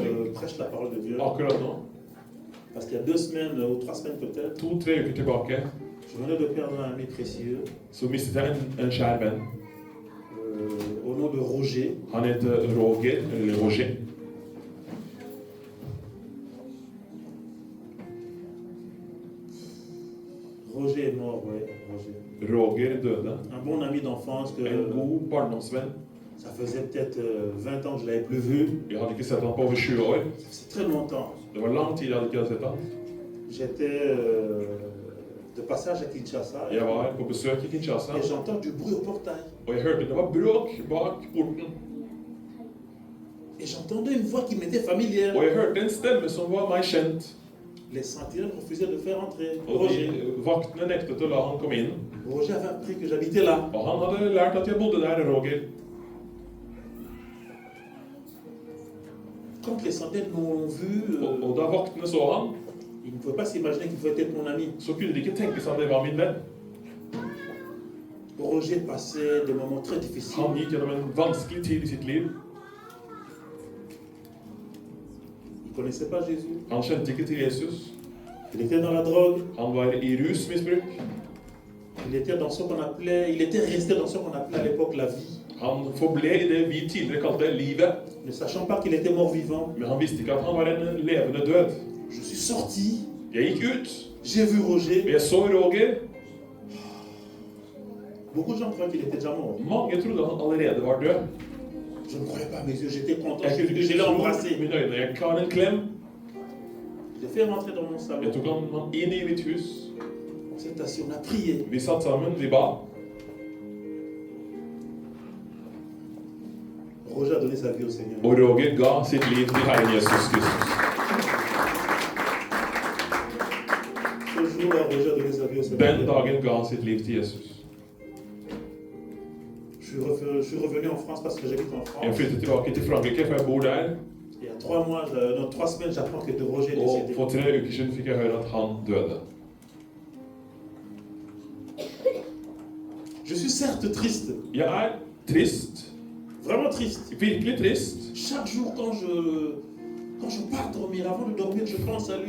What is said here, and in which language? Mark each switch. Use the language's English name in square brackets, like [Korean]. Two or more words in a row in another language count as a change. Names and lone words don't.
[French] je prêche la parole de Dieu. [Norwegian] Akkurat nå, [French] Parce qu'il y a 2 semaines ou 3 semaines peut-être, [Norwegian] 2-3 uker tilbake, [French] je venais de perdre un ami précieux [Norwegian] så mistet jeg en kjær venn. [French] au nom de Roger. [Norwegian] Han heter Roger, eller Roger. [French] Roger est mort, oui, Roger. [Norwegian] Roger døde. [French] Un bon ami d'enfance que [Norwegian] En god barndomsvenn. [French] ça faisait peut-être 20 ans que je ne l'avais plus vu. [Norwegian] Jeg hadde ikke sett ham på over 20 år. [French] C'est très longtemps. [Norwegian] Det var lang tid jeg hadde ikke sett ham. [French] J'étais de passage à Kinshasa [Norwegian] Jeg var på besøk i Kinshasa, [French] et j'entends du bruit au portail. [Norwegian] og jeg hørte det var bråk bak porten. [French] Et j'entendais une voix qui m'était familière. [Norwegian] Og jeg hørte en stemme som var meg kjent. [French] Les sentinelles refusaient de faire entrer [Norwegian] Og Roger. vaktene nektet å la han komme inn. [French] Roger avait appris que j'habitais là. [Norwegian] Og han hadde lært at jeg bodde der, Roger. [French] Quand les centaines m'ont vu, [Norwegian] Og da vaktene så han, [French] ils ne pouvaient pas s'imaginer qu'il pouvait être mon ami. [Norwegian] så kunne de ikke tenke seg at det var min venn. [French] Roger passait des moments très difficiles. [Norwegian] Han gikk gjennom en vanskelig tid i sitt liv. [French] Il ne connaissait pas Jésus. [Norwegian] Han kjente ikke til Jesus. [French] Il était dans la drogue. [Norwegian] Han var i rusmisbruk. [French] Il était resté dans ce qu'on appelait à l'époque la vie. [Norwegian] Han forble i det vi tidligere kalte livet. [French] Ne sachant pas qu'il était mort-vivant. [Norwegian] Men han visste ikke at han var en levende død. [French] Je suis sorti. [Norwegian] Jeg gikk ut, [French] J'ai vu Roger. [Norwegian] og jeg så Roger. [French] Beaucoup de gens croient qu'il était déjà mort. [Norwegian] Mange trodde han allerede var død. [French] Je ne croyais pas mes yeux. J'étais content. [Norwegian] Jeg kunne [French] Je [Norwegian] ikke [French] l'ai [Norwegian] tro [French] embrassé. [Norwegian] mine øyne. Jeg ga han en klem. [French] J'ai fait rentrer dans mon salon. [Norwegian] Jeg tok han inn i mitt hus. [French] On s'est assis. On a prié. [Norwegian] Vi satt sammen, vi ba. [French] Roger a donné sa vie au Seigneur. [Norwegian] Og Roger ga sitt liv til Herren Jesus Kristus. [French] Ce jour-là, Roger a donné sa vie au [Norwegian] Den [French] Seigneur. [Norwegian] dagen ga han sitt liv til Jesus. [French] Je suis revenu en France parce que j'habite en [Norwegian] Jeg France. flyttet tilbake til Frankrike, for jeg bor der. [French] Il y a 3 semaines, j'apprends que de Roger est [Norwegian] Og [French] décédé. [Norwegian] for 3 uker siden fikk jeg høre at han døde. [French] Je suis certes triste. [Norwegian] Jeg er trist. [French] Vraiment triste. [Norwegian] Virkelig trist. [French] Chaque jour quand je pars dormir, avant de dormir, je pense à lui.